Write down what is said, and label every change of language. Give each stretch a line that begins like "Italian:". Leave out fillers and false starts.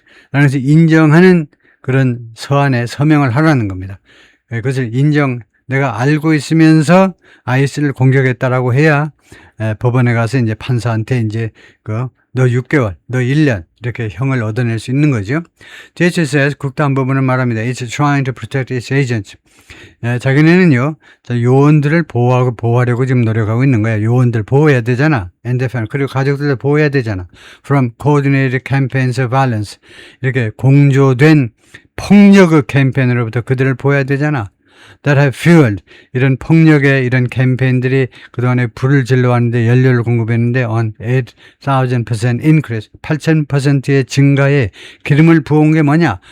Korean: 그래서 인정하는 그런 서한에 서명을 하라는 겁니다. 그것을 내가 알고 있으면서 ICE를 공격했다라고 해야 법원에 가서 이제 판사한테 이제 너 6개월, 너 1년 이렇게 형을 얻어낼 수 있는 거죠. DHS 국토안보부는 말합니다.
English: It's trying to protect its agents.
Korean: 자기네는요, 요원들을 보호하려고 지금 노력하고 있는 거야. 요원들 보호해야 되잖아. 그리고 가족들을 보호해야 되잖아.
English: From coordinated campaigns of violence.
Korean: 이렇게 공조된 폭력의 캠페인으로부터 그들을 보호해야 되잖아.
English: That have fueled.
Korean: 이런 폭력의 이런 캠페인들이 그동안에 불을 질러왔는데 연료를 공급했는데
English: on 8,000% increase.
Korean: 8,000%의 증가에 기름을 부은 게 뭐냐?